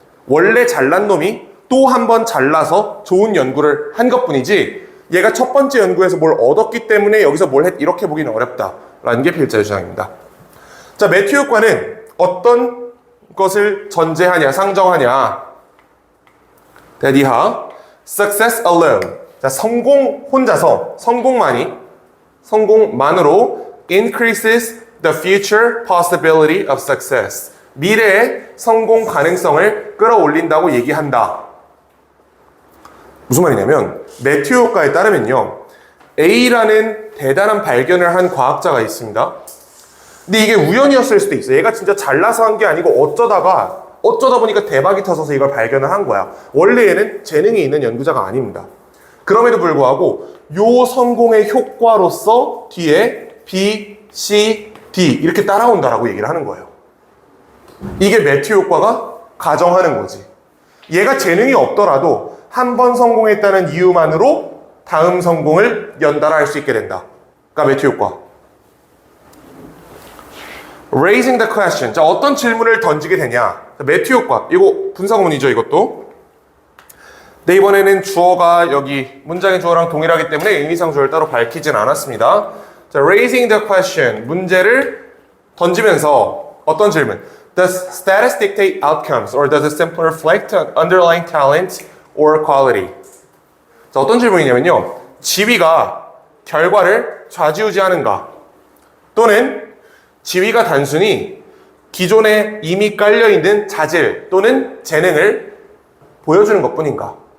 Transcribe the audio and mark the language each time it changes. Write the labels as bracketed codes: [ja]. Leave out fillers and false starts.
[ko] 원래 잘난 놈이 또 한 번 잘나서 좋은 연구를 한 것뿐이지 얘가 첫 번째 연구에서 뭘 얻었기 때문에 여기서 뭘 했, 이렇게 보기는 어렵다라는 게 필자의 주장입니다. 자, 매튜 효과는 어떤 것을 전제하냐, 상정하냐. [en] that 이하 success alone. [ko] 자, 성공 혼자서, 성공만으로 [en] increases the future possibility of success. [ko] 미래의 성공 가능성을 끌어올린다고 얘기한다. 무슨 말이냐면 매튜 효과에 따르면요, A라는 대단한 발견을 한 과학자가 있습니다. 근데 이게 우연이었을 수도 있어. 얘가 진짜 잘나서 한 게 아니고 어쩌다 보니까 대박이 터져서 이걸 발견을 한 거야. 원래 얘는 재능이 있는 연구자가 아닙니다. 그럼에도 불구하고 요 성공의 효과로서 뒤에 B, C, D 이렇게 따라온다라고 얘기를 하는 거예요. 이게 매튜 효과가 가정하는 거지. 얘가 재능이 없더라도 한 번 성공했다는 이유만으로 다음 성공을 연달아 할 수 있게 된다. 그러니까 매튜 효과. [en] Raising the question. [ko] 자, 어떤 질문을 던지게 되냐. 매튜 효과. 이거 분사구문이죠, 이것도. 근데 이번에는 주어가 여기 문장의 주어랑 동일하기 때문에 의미상 주어를 따로 밝히진 않았습니다. [en] 자, raising the question. [ko] 문제를 던지면서 어떤 질문? [en] Does status dictate outcomes or does it simply reflect underlying talent or quality? [ko] 자, 어떤 질문이냐면요. 지위가 결과를 좌지우지하는가? 또는 지위가 단순히 기존에 이미 깔려있는 자질 또는 재능을 보여주는 것뿐인가?